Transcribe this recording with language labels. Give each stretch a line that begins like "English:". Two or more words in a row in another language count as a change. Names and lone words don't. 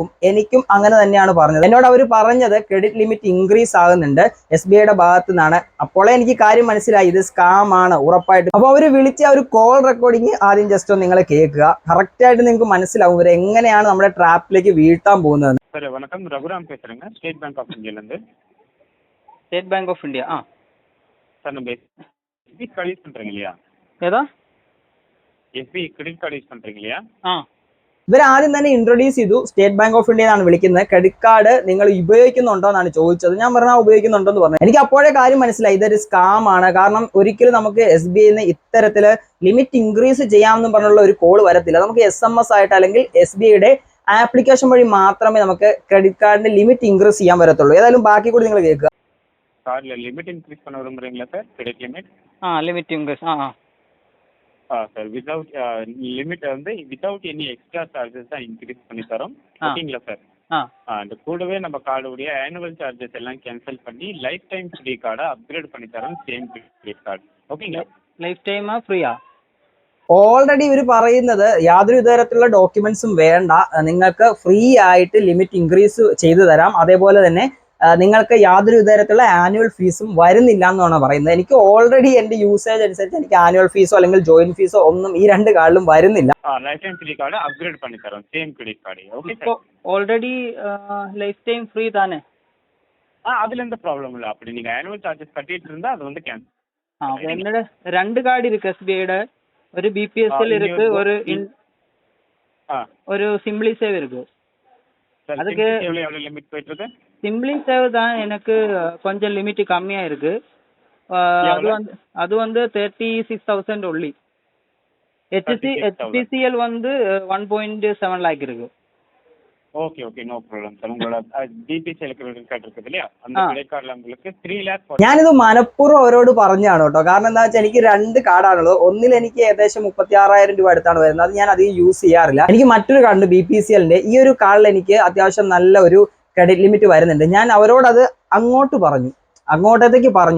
Malayalam: എനിക്കും അങ്ങനെ തന്നെയാണ് പറഞ്ഞത്. എന്നോട് അവർ പറഞ്ഞത്
English: credit limit increase
Malayalam: ആകുന്നുണ്ട് SBIയുടെ ഭാഗത്തു നിന്നാണ്. അപ്പോഴേ എനിക്ക് കാര്യം മനസ്സിലായി, ഇത് സ്കാം ആണ് ഉറപ്പായിട്ടും. അപ്പോൾ അവർ വിളിച്ച ഒരു
English: call recording
Malayalam: ആദ്യം ജസ്റ്റ് ഒന്ന് നിങ്ങൾ കേൾക്കുക. കറക്റ്റ് ആയിട്ട് നിങ്ങൾക്ക് മനസ്സിലാവും ഇവർ എങ്ങനെയാണ് നമ്മുടെ ട്രാപ്പിലേക്ക് വീഴ്ത്താൻ പോകുന്നത്.
Tamil: வணக்கம், ரகுராம் பேசுறேங்க. ஸ்டேட் பேங்க் ஆஃப் இந்தியாலேருந்து. ஸ்டேட் பேங்க் ஆஃப் இந்தியா. சார், நம்ம
English: SBI card use
Tamil: பண்ணுறீங்க இல்லையா?
Malayalam: ஏதா
English: SBI credit card use
Tamil: பண்ணுறீங்க இல்லையா?
Malayalam: ഇവർ ആദ്യം തന്നെ ഇൻട്രൊഡ്യൂസ് ചെയ്തു, സ്റ്റേറ്റ് ബാങ്ക് ഓഫ് ഇന്ത്യ എന്നാണ് വിളിക്കുന്നത്.
English: credit card
Malayalam: നിങ്ങൾ ഉപയോഗിക്കുന്നുണ്ടോ എന്നാണ് ചോദിച്ചത്. ഞാൻ പറഞ്ഞാൽ ഉപയോഗിക്കുന്നുണ്ടോ പറഞ്ഞു. എനിക്ക് അപ്പോഴേ കാര്യം മനസ്സിലായി, ഇതൊരു സ്കാം ആണ്. കാരണം ഒരിക്കലും നമുക്ക് SBIന്ന് ഇത്തരത്തില്
English: limit increase
Malayalam: ചെയ്യാമെന്നും പറഞ്ഞുള്ള ഒരു കോൾ വരത്തില്ല. നമുക്ക് SMS ആയിട്ട് അല്ലെങ്കിൽ SBIയുടെ ആപ്ലിക്കേഷൻ വഴി മാത്രമേ നമുക്ക്
English: credit cardന്റെ limit increase
Malayalam: ചെയ്യാൻ വരത്തുള്ളൂ. ഏതായാലും ബാക്കി കൂടി നിങ്ങൾ കേൾക്കുക.
Tamil: கார்டில்
English: limit increase
Tamil: பண்ண விரும்புறீங்களா சார்?
English: credit limit limit increase.
Tamil: சார்,
English: without limit
Tamil: வந்து
English: without any extra charges
Tamil: தான் இன்க்ரீஸ் பண்ணி தரோம். ஓகேங்களா சார்? அந்த கூடவே நம்ம கார்டுடைய
English: annual charges
Tamil: எல்லாம் கேன்சல் பண்ணி
English: life time free cardஐ upgrade
Tamil: பண்ணி தரோம்.
English: same credit card.
Tamil: ஓகேங்களா?
English: life timeആ freeആ?
Malayalam: ഓൾറെഡി ഇവർ പറയുന്നത് യാതൊരു തരത്തിലുള്ള ഡോക്യുമെന്റ്സും വേണ്ട, നിങ്ങൾക്ക് ഫ്രീ ആയിട്ട്
English: limit increase
Malayalam: ചെയ്തു തരാം. അതേപോലെ തന്നെ നിങ്ങൾക്ക് യാതൊരു തരത്തിലുള്ള
English: annual feesഉം
Malayalam: വരുന്നില്ല എന്നാണ് പറയുന്നത്. എനിക്ക് ഓൾറെഡി എൻ്റെ യൂസേജ് അനുസരിച്ച് എനിക്ക്
English: annual feesഓ
Malayalam: അല്ലെങ്കിൽ
English: joint feesഓ
Malayalam: ഒന്നും ഈ 2 കാർഡിലും വരുന്നില്ല.
English: life time free card upgrade
Tamil: பண்ணி தரோம்.
English: same credit card.
Tamil: ஓகே இப்போ
English: already life time free
Tamil: தானே? அதுல எந்த ப்ராப்ளம் இல்ல. அப்படி நீங்க
English: annual charges
Tamil: கட்டிட்டு இருந்தா அது வந்து கேன்சல். என்னோட 2 கார்டு இருக்கு SBIയുടെ. ഒരു BPSL இருக்கு, ஒரு சிம்பிளி சேவ் இருக்கு. அதுக்கு எவ்வளவு லிமிட் போயிட்டு இருக்கு? சிம்பிளி சேவ் தான் எனக்கு கொஞ்சம் லிமிட் கம்மியா இருக்கு. அது வந்து 36,000 only. HCL வந்து 1.7 lakh இருக்கு. ஓகே ஓகே,
English: no problem
Tamil: சார். உங்களோட BPSL
English: credit card
Tamil: இருக்குது இல்லையா? அந்த
English: credit cardல்
Tamil: உங்களுக்கு 3 lakh.
Malayalam: ഞാനിത് മനഃപൂർവ്വം അവരോട് പറഞ്ഞാണ് കേട്ടോ. കാരണം എന്താ വെച്ചാൽ എനിക്ക് 2 കാർഡാണുള്ളത്. ഒന്നിൽ എനിക്ക് ഏകദേശം 36,000 രൂപ അടുത്താണ് വരുന്നത്. അത് ഞാൻ അധികം യൂസ് ചെയ്യാറില്ല. എനിക്ക് മറ്റൊരു കാർഡ് BPCLന്റെ. ഈ ഒരു കാർഡിൽ എനിക്ക് അത്യാവശ്യം നല്ല ഒരു
English: credit limit
Malayalam: വരുന്നുണ്ട്. ഞാൻ അവരോടത് അങ്ങോട്ടത്തേക്ക് പറഞ്ഞു.